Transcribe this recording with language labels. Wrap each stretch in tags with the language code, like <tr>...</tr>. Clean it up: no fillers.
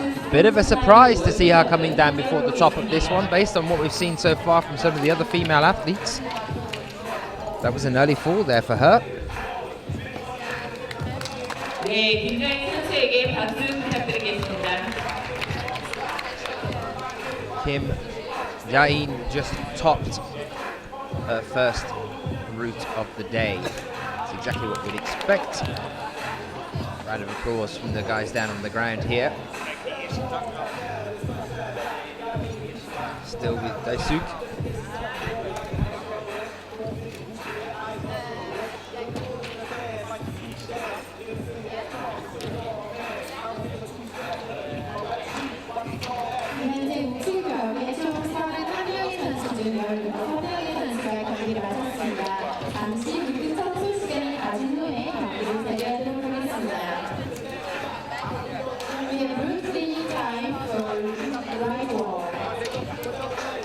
<en>Bit of a surprise to see her coming down before the top of this one, based on what we've seen so far from some of the other female athletes. That was an early fall there for her.</en> <ko>네, 김정희 선수에게 박수 부탁드리겠습니다.</ko> <en>Kim Jae-in just topped her first route of the day. That's exactly what we'd expect. Round of applause from the guys down on the ground here. Still with Daisuke.</en> <ko>현재 우측 벽에 총 31명의 선수 중 16명의 선수가 경기를 마쳤습니다. 잠시 묻은 선수 시간을 가진 후에 경기를 재개하도록 하겠습니다.</ko> <en>We have route 3 time for right wall.</en>